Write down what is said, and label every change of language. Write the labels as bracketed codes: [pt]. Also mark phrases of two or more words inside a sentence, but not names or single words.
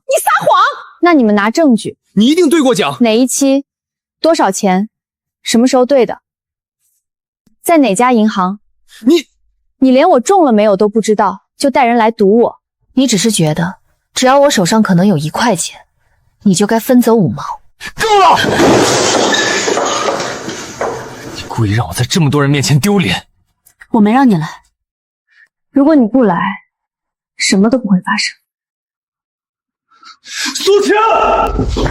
[zh] 你撒谎！那你们拿证据。你一定兑过奖。哪一期？多少钱？什么时候兑的？在哪家银行？你连我中了没有都不知道，就带人来堵我。你只是觉得，只要我手上可能有1 塊錢，你就該分走5毛。夠了！你故意讓我在這麼多人面前丟臉。我沒讓你來。如果你不來，什麼都不會發生。蘇晴！